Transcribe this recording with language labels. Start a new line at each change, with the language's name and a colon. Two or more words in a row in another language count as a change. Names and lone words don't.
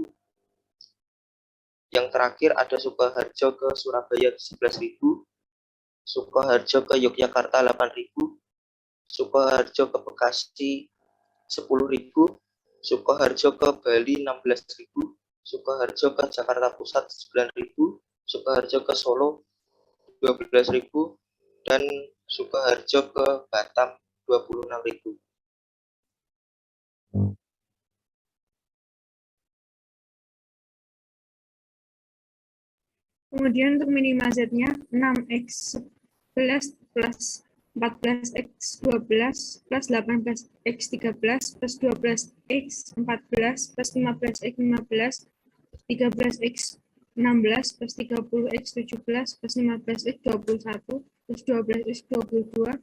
Indonesian: Yang terakhir ada Sukoharjo ke Surabaya 11.000, Sukoharjo ke Yogyakarta 8.000, Sukoharjo ke Bekasi 10.000, Sukoharjo ke Bali 16.000, Sukoharjo ke Jakarta Pusat 9.000, Sukoharjo ke Solo 12.000, dan Sukoharjo ke Batam 26.000. Kemudian untuk minimal Z-nya 6X 11 plus 14X 12 plus 18X 13 plus 12X 14 plus 15X 15 13X 16 plus 30X 17 plus 15X 21 plus 12X 22